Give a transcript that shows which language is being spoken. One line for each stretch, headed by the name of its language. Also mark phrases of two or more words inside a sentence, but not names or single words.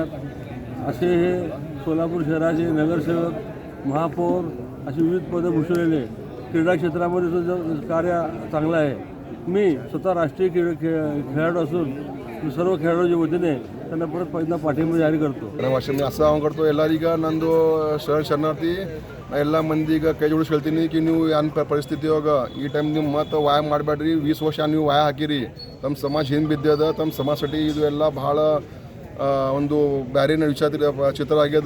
Marathi: असे हे सोलापूर शहराचे नगरसेवक, महापौर अशी विविध पदं भूषवलेले, क्रीडा क्षेत्रामध्ये सुद्धा कार्य चांगलं आहे. मी स्वतः राष्ट्रीय खेळाडू असून सर्व खेळाडूच्या वतीने त्यांना परत पहिल्यांदा पाठिंबा जाहीर करतो. मी असं
Kannada: ಮಾಡ್ಕೊಡ್ತು ಎಲ್ಲರಿಗ ನಂದು ಶರಣಾರ್ಥಿ ಎಲ್ಲ ಮಂದಿಗ ಕೈ ಜೋಡಿಸಿ ಹೇಳ್ತೀನಿ ಕಿ ನೀವು ಏನು ಪರಿಸ್ಥಿತಿ ಇವಾಗ ಈ ಟೈಮ್ ನೀವು ಮತ್ತೆ ವಾಯ ಮಾಡಬೇಡ್ರಿ. 20 ವರ್ಷ ನೀವು ವಾಯ ಹಾಕಿರಿ, ತಮ್ಮ ಸಮಾಜ ಹಿಂದೆ ಬಿದ್ದದ, ತಮ್ಮ ಸಮಾಜसाठी ಇದು ಎಲ್ಲ ಬಹಳ ಒಂದು ಬ್ಯಾರಿನ ಚಿತ್ರ ಆಗ್ಯದ.